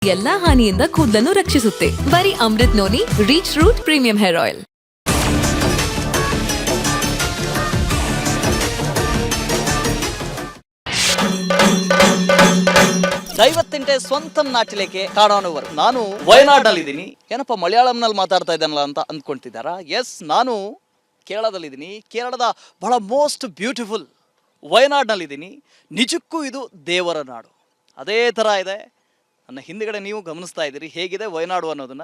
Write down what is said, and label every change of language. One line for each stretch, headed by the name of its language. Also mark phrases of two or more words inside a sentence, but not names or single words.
Kannada: ಎಲ್ಲಾ ಹಾನಿಯಿಂದ ಕೂದಲನ್ನು ರಕ್ಷಿಸುತ್ತೆ. ಬರೀ ಅಮೃತ್ ನೋನಿ ರೀಚ್ ರೂಟ್ ಪ್ರೀಮಿಯಂ ಹೇರ್ ಆಯಿಲ್.
Malayalam: ദൈവത്തിന്റെ സ്വന്തം നാട്ടിലേക്ക് കാണാനുവർ
Kannada: ನಾನು ವಯನಾಡ್ನಲ್ಲಿದ್ದೀನಿ. ಏನಪ್ಪ ಮಲಯಾಳಂನಲ್ಲಿ ಮಾತಾಡ್ತಾ ಇದ್ದಾನಲ್ಲ ಅಂತ ಅಂದ್ಕೊಳ್ತಿದ್ದಾರಾ? ಎಸ್, ನಾನು ಕೇರಳದಲ್ಲಿದ್ದೀನಿ. ಕೇರಳದ ಬಹಳ
English: most beautiful
Kannada: ವಯನಾಡ್ನಲ್ಲಿದ್ದೀನಿ. ನಿಜಕ್ಕೂ ಇದು ದೇವರ ನಾಡು. ಅದೇ ಥರ ಇದೆ. ನನ್ನ ಹಿಂದುಗಡೆ ನೀವು ಗಮನಿಸ್ತಾ ಇದ್ದೀರಿ ಹೇಗಿದೆ ವಯನಾಡು ಅನ್ನೋದನ್ನು.